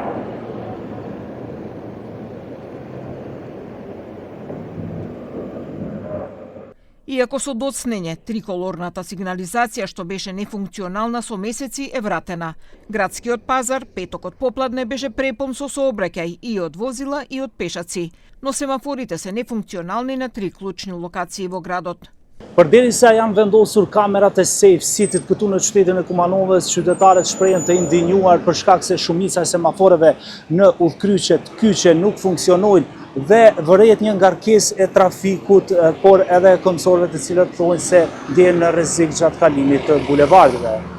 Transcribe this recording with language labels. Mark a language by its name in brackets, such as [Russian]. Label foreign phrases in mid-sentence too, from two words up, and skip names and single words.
[Macedonian] Иако со доцнење, триколорната сигнализација што беше нефункционална со месеци е вратена. Градскиот пазар петокот попладне беше препон со сообраќај и од возила и од пешаци, но семафорите се нефункционални на 3 клучни локации во градот. [Albanian] Përderisa janë vendosur kamerat e Safe City-t këtu në qytetin e Kumanovës, qytetarët shprehen të indinjuar për shkak se shumica e semaforeve në udhkryqet kyçe nuk funksionojnë dhe vëret një ngarkesë e trafikut, por edhe konsorëve të cilët thonë se ndjen në rrezik gjatë kalimit të bulevardeve.